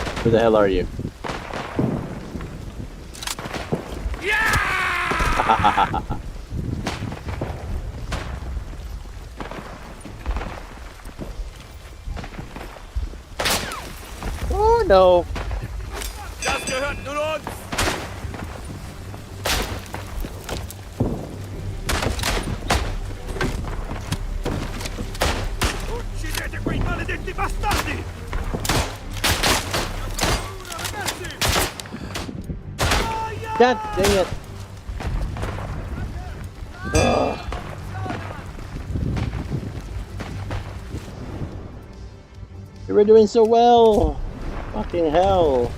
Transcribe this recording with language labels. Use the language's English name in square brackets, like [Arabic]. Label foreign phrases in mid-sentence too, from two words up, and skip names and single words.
[English] the hell are you? Oh no! [German] Das gehört nun uns! [Italian] Uccidete quei maledetti bastardi! Ragazzi! [English] God dang it! Ugh. You were doing so well! Fucking hell!